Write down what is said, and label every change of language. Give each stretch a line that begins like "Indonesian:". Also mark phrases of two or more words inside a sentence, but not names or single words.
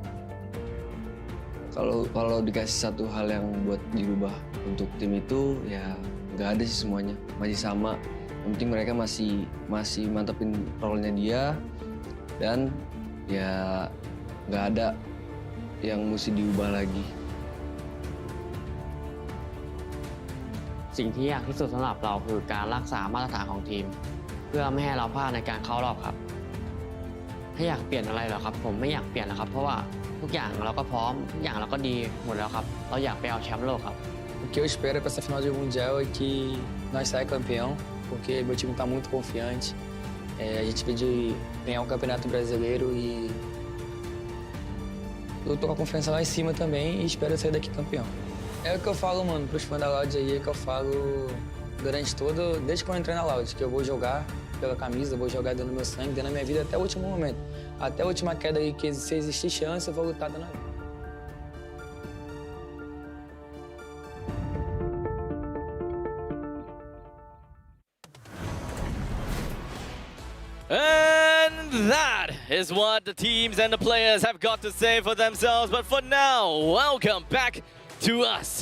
Indonesian: Kalau dikasih satu hal yang buat dirubah untuk tim itu ya nggak ada sih semuanya masih sama. Yang penting mereka masih mantepin role-nya dia dan ya nggak ada yang mesti diubah lagi.
Thai: สิ่งที่ยากที่สุดสำหรับเราคือการรักษามาตรฐานของทีมเพื่อไม่ให้เราพลาดในการเข้ารอบครับถ้าอยากเปลี่ยนอะไรเหรอครับผมไม่อยากเปลี่ยนนะครับเพราะว่าทุกอย่างเราก็พร้อมทุกอย่างเราก็ดีหมดแล้วครับเราอยากไปเอาแชมป์โลกครับ
Portuguese: O que eu espero para essa final de mundial é que nós saia campeão porque meu time está muito confiante a gente veio de ganhar um campeonato brasileiro e eu tô com a confiança lá em cima também e espero sair daqui campeão. É o que eu falo, mano, pros fãs da Loud aí, é que eu falo durante todo, desde que eu entrei na Loud, que eu vou jogar pela camisa, vou jogar dando meu sangue, dando a minha vida até o último momento. Até a última queda aí, que se existir chance, eu vou lutar dando a vida.
English: And that is what the teams and the players have got to say for themselves. But for now, welcome back to us.